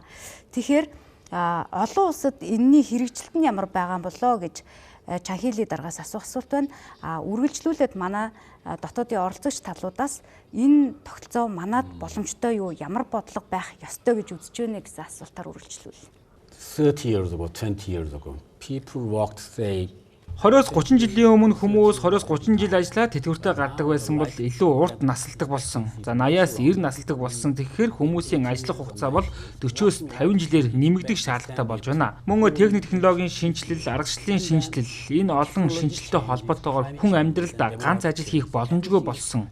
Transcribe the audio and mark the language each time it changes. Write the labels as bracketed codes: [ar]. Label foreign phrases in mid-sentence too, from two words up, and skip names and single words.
[mn] Тэгэхээр олон улсад энэний хэрэгжилт нь ямар байгаа юм болоо гэж Чахили даргаас асуух асуулт байна. Үргэлжлүүлээд манай дотоодын оролцогч талуудаас энэ тогтолцоо манад боломжтой юу, ямар бодлого байх ёстой гэж үзэж байна гэсэн асуултаар үргэлжлүүлнэ. [en] 30 years ago, 20 years ago, people walked say [mn] 20-30 жилийн өмнө хүмүүс 20-30 жил ажиллаад тэтгэвртэй гардаг байсан бол илүү урт насалдаг болсон. За 80-аас 90 насалдаг болсон. Тэгэхээр хүмүүсийн ажиллах хугацаа бол 40-оос 50 жилээр нэмэгдэх шаардлагатай болж байна. Мөн техник технологийн шинжилэл, аргачлалын шинжилэл энэ олон шинжилэлтэй холбоотойгоор хүн амьдралдаа ганц ажил хийх боломжгүй болсон.